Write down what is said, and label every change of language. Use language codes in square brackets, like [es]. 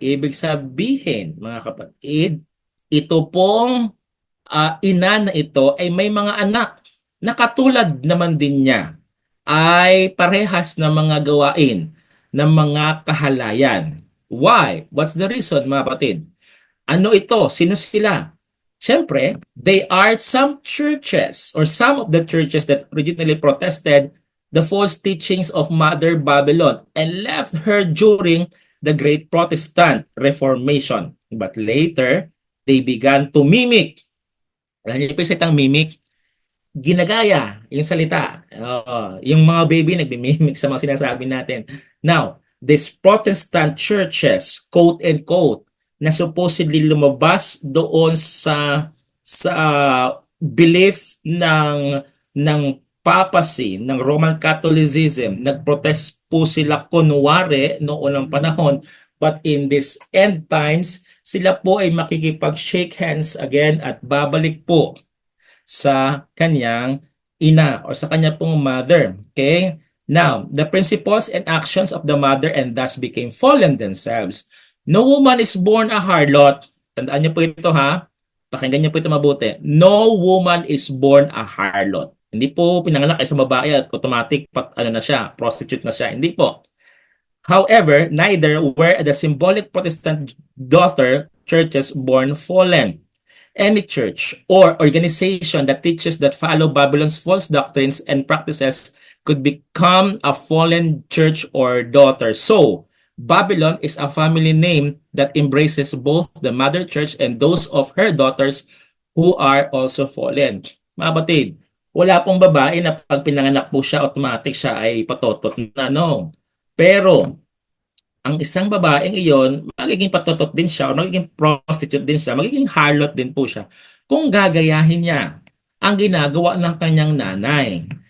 [tl] Ibig sabihin, mga kapatid, ito pong ina na ito ay may mga anak na katulad naman din niya ay parehas na mga gawain ng mga kahalayan. [en] Why? What's the reason, [tl] mga kapatid? Ano ito? Sino sila? [en] Siyempre, they are some churches or some of the churches that originally protested the false teachings of Mother Babylon and left her during the Great Protestant Reformation. But later, they began to mimic. [tl] Alam niyo po yung salitang mimic? Ginagaya yung salita. Yung mga baby nagmimimik sa mga sinasabi natin. Now, these Protestant churches, quote and quote, na supposedly lumabas doon sa belief ng papacy, ng Roman Catholicism, nagprotest po sila kunwari noong unang panahon, [en] but in this end times, [tl] sila po ay makikipag-shake hands again at babalik po sa kanyang ina or sa kanya pong mother. Okay? [en] Now, the principles and actions of the mother and thus became fallen themselves. No woman is born a harlot. [tl] Tandaan niyo po ito ha. Pakinggan niyo po ito mabuti. [en] No woman is born a harlot. [tl] Hindi po pinanganak ay sa babae at automatic ano na siya, prostitute na siya. Hindi po. [en] However, neither were the symbolic Protestant daughter churches born fallen. Any church or organization that teaches that follow Babylon's false doctrines and practices could become a fallen church or daughter. So, Babylon is a family name that embraces both the mother church and those of her daughters who are also fallen. [tl] Mga batid, wala pong babae na pag pinanganak po siya, automatic siya ay patotot na, no. Pero, ang isang babaeng iyon, magiging patotot din siya, o magiging prostitute din siya, magiging harlot din po siya kung gagayahin niya ang ginagawa ng kanyang nanay.